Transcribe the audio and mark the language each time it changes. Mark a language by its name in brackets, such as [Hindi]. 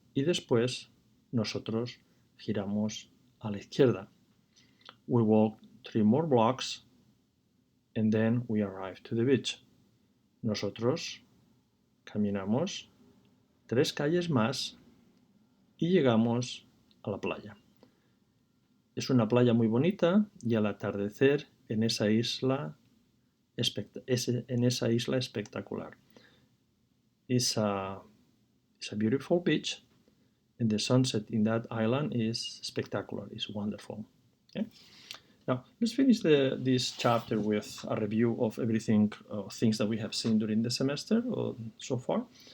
[Spanish] Y después nosotros giramos a la izquierda. [English] We walk 3 more blocks, and then we arrive to the beach. [Spanish] Nosotros caminamos 3 calles más y llegamos a la playa. Es una playa muy bonita y al atardecer en esa isla espectacular. [English] It's a beautiful beach, and the sunset in that island is spectacular. It's wonderful. Okay? Now, let's finish this chapter with a review of everything, things that we have seen during the semester so far.